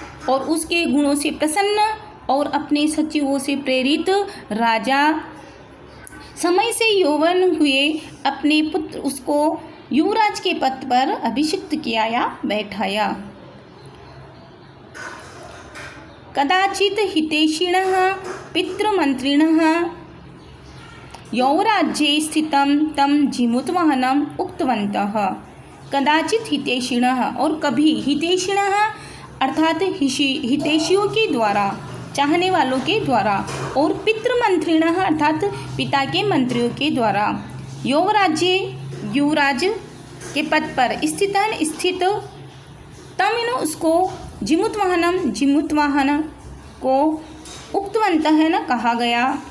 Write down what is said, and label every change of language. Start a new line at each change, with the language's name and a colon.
Hindi: और उसके गुणों से प्रसन्न और अपने सचिवों से प्रेरित राजा समय से यौवन हुए अपने पुत्र उसको युवराज के पद पर अभिषिक्त किया या बैठाया।
Sanskrit: कदाचित हितैषिणः पितृमन्त्रिणः यौवराज्ये स्थितं तं जिमुतवाहनम् उक्तवन्तः।
Hindi: कदाचित हितैषिणः और कभी, हितैषिणः अर्थात हितैषियों के द्वारा, चाहने वालों के द्वारा, और
Sanskrit: पितृमंत्रिणः
Hindi: अर्थात पिता के मंत्रियों के द्वारा, यौवराज्ये युवराज के पद पर, स्थित तम उसको, जिमुतवाहन को, उक्तवन्तः न कहा गया।